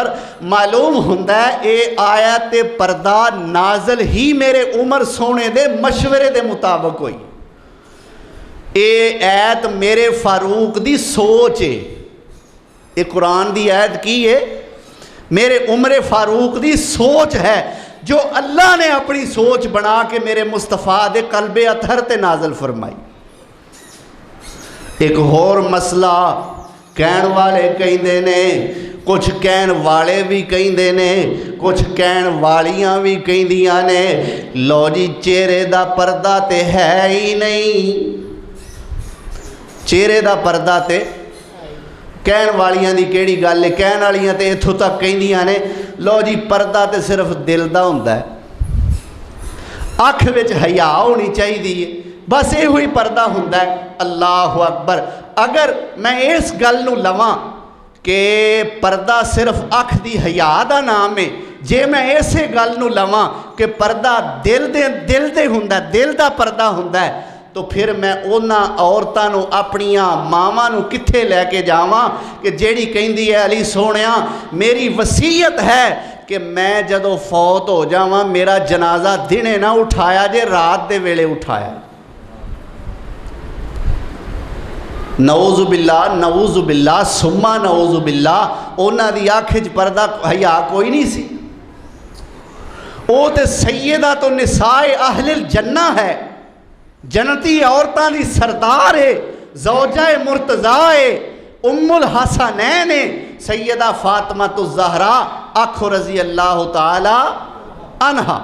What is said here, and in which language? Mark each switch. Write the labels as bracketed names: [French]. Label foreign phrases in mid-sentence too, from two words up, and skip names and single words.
[Punjabi] معلوم ہوندہ ہے اے آیت پردہ نازل ہی میرے عمر سونے دے مشورے دے مطابق ہوئی، اے آیت میرے فاروق دی سوچ ہے، اے قرآن دی آیت کی ہے میرے عمر فاروق دی سوچ ہے جو اللہ نے اپنی سوچ بنا کے میرے مصطفیٰ دے قلب اطہر تے نازل فرمائی۔ ایک اور مسئلہ کہن والے کہندے نے، کچھ کہن والے بھی کہندے نے، کچھ کہن والیاں بھی کہندیاں نے، لو جی چہرے دا پردہ تے ہے ہی نہیں، چہرے دا پردہ تے کہن والیاں دی کیڑی گل ہے، کہن والیاں تے اتھوں تک کہندیاں نے لو جی پردہ تے صرف دل دا ہوندا ہے، اکھ وچ حیا ہونی چاہیے، بس یہ ہوئی پردہ ہوندا ہے۔ اللہ اکبر۔ اگر میں اس گل نو لواں کہ پردہ صرف اکھ دی حیا دا نام ہے، جے میں ایسے گل نو لواں کہ پردہ دل دے ہوندا ہے، دل دا پردہ ہوندا ہے، تو پھر میں اونا عورتاں نو اپنیاں ماواں نو کتھے لے کے جاواں کہ جیڑی کہندی ہے علی سونیاں میری وصیت ہے کہ میں جدو فوت ہو جاواں میرا جنازہ دنے نہ اٹھایا جے رات دے ویلے اٹھایا۔ [Arabic] نعوذ باللہ نعوذ باللہ [Punjabi] سما [Arabic] نعوذ باللہ، [Punjabi] اونا دی آنکھ پردہ حیا کوئی نہیں سی، او تے سیدہ تو [Arabic] نساء اہل الجنہ [Punjabi] ہے، جنتی عورتاں دی سردار ہے، زوجہ مرتضیٰ ہے، ام الحسنین ہے، سیدہ فاطمہ الزہراء آنکھو [Arabic] رضی اللہ تعالی عنہا۔